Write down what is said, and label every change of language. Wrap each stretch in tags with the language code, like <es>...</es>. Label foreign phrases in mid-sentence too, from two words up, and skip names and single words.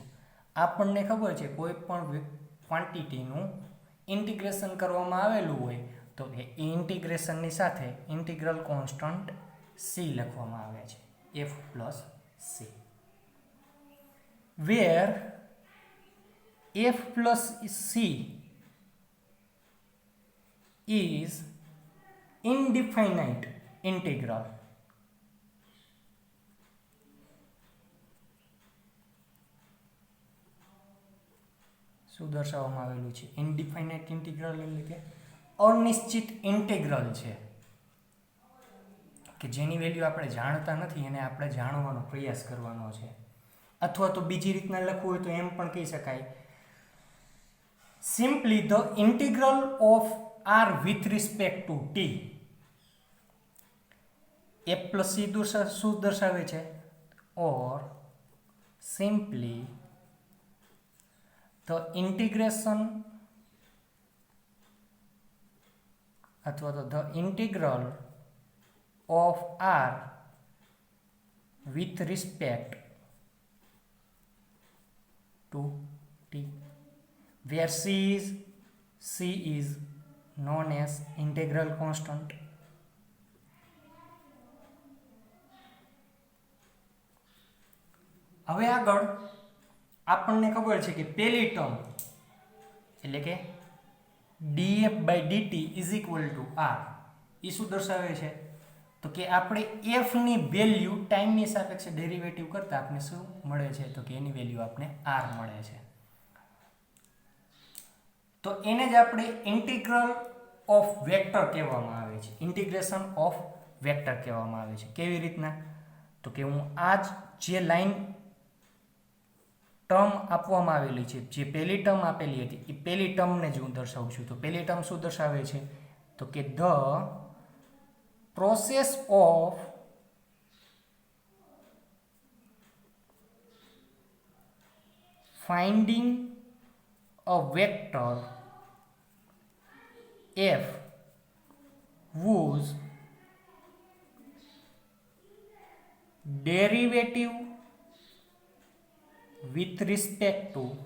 <gu>આપણને ખબર છે કોઈ પણ ક્વોન્ટિટીનું ઇન્ટિગ્રેશન કરવામાં આવેલું હોય તો એ ઇન્ટિગ્રેશનની સાથે</gu> <en>integral constant</en> <gu>c લખવામાં આવે છે</gu> <en>f plus c, where f plus c is indefinite integral.</en> <gu>શું દર્શાવવામાં આવેલું છે</gu> <en>indefinite integral</en> <gu>એટલે કે અનિશ્ચિત ઇન્ટિગ્રલ છે કે જેની વેલ્યુ આપણે જાણતા નથી એને આપણે જાણવાનો પ્રયાસ કરવાનો છે. અથવા તો બીજી રીતના લખવું હોય તો એમ પણ કહી શકાય</gu> <en>simply the integral of r with respect to t. f plus c</en> <gu>શું દર્શાવે છે</gu> <en>or simply the integration</en> <gu>અથવા તો</gu> <en>the integral of r with respect to t where c is known as integral constant.</en> <gu>હવે આગળ આપણને ખબર છે કે પહેલી ટર્મ એટલે કે</gu> <en>df by dt is equal to r.</en> <gu>એ શું દર્શાવે છે તો કે આપણે f ની વેલ્યુ ટાઈમની સાપેક્ષે ડેરિવેટિવ કરતા આપણે શું મળે છે તો કે એની વેલ્યુ આપણે r મળે છે. તો એને જ આપણે</gu> <en>integral of vector</en> <gu>કહેવામાં આવે છે,</gu> <en>integration of vector</en> <gu>કહેવામાં આવે છે. કેવી રીતના તો કે હું આ જે</gu> <en>line term</en> <gu>આપવામાં આવેલી છે, જે પહેલી ટર્મ આપેલી હતી એ પહેલી ટર્મને જ હું દર્શાવું છું. તો પહેલી ટર્મ શું દર્શાવે છે? તો કે</gu> <en>the process of finding a vector f whose derivative with respect to</en>